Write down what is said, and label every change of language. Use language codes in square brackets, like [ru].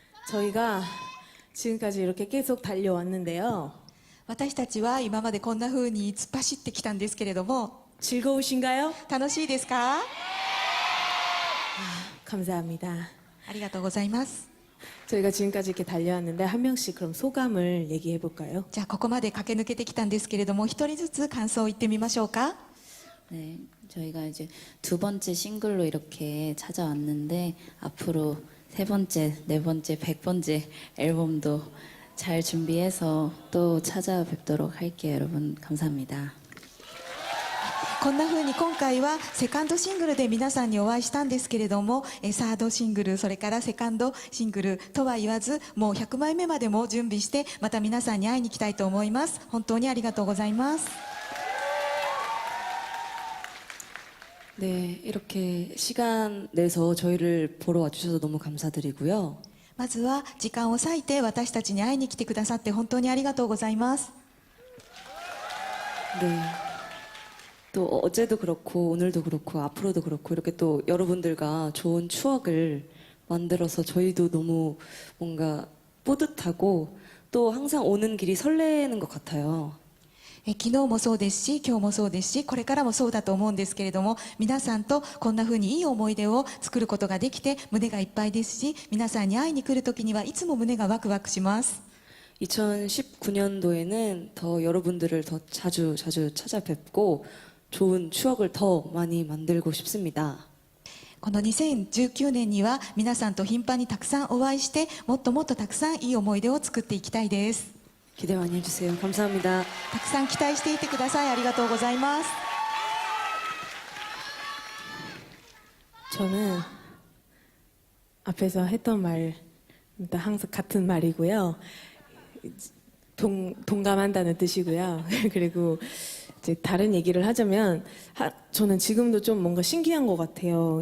[ko] 저희가 지금까지 이렇게 계속 달려왔는데요. [ja] 私たちは今までこんな風に突っ走ってきたんですけれども [ko] 즐거우신가요? [ja] 楽しいですか？ [ko] 감사합니다. [ja] ありがとうございます。 [ko] 저희가 지금까지 이렇게 달려왔는데 한 명씩 그럼 소감을 얘기해 볼까요? [ja] じゃあここまで駆け抜けてきたんですけれども一人ずつ感想を言ってみましょうか。 [ko] 네, 저희가 이제 두 번째 싱글로 이렇게 찾아왔는데 앞으로 세 번째, 네 번째, 100번째 앨범도 잘 준비해서 또 찾아뵙도록 할게요. 여러분 감사합니다. [ja] こんな風に今回はセカンドシングルで皆さんにお会いしたんですけれどもサードシングルそれからセカンドシングルとは言わずもう100枚目までも準備してまた皆さんに会いに行きたいと思います。本当にありがとうございます。 [ko] 네, 이렇게 시간 내서 저희를 보러 와주셔서 너무 감사드리고요. [ja] まずは時間を割いて私たちに会いに来てくださって本当にありがとうございます。 [ko] 네. 또 어제도 그렇고 오늘도 그렇고 앞으로도 그렇고 이렇게 또 여러분들과 좋은 추억을 만들어서 저희도 너무 뭔가 뿌듯하고 또 항상 오는 길이 설레는 것 같아요. [ja] 昨日もそうですし今日もそうですしこれからもそうだと思うんですけれども皆さんとこんな風にいい思い出を作ることができて胸がいっぱいですし皆さんに会いに来る時にはいつも胸がワクワクします。 [ko] 2019년도에는 더 여러분들을 더 자주 찾아뵙고 좋은 추억을 더 많이 만들고 싶습니다. [ja] この2019年には皆さんと頻繁にたくさんお会いしてもっともっとたくさんいい思い出を作っていきたいです。 [ko] 기대 많이 해주세요. 감사합니다. [ja] たくさん期待していてください。ありがとうございます。 [ko] 저는 앞에서 했던 말 항상 같은 말이고요. 동감한다는 뜻이고요. 그리고 이제 다른 얘기를 하자면 저는 지금도 좀 뭔가 신기한 것 같아요.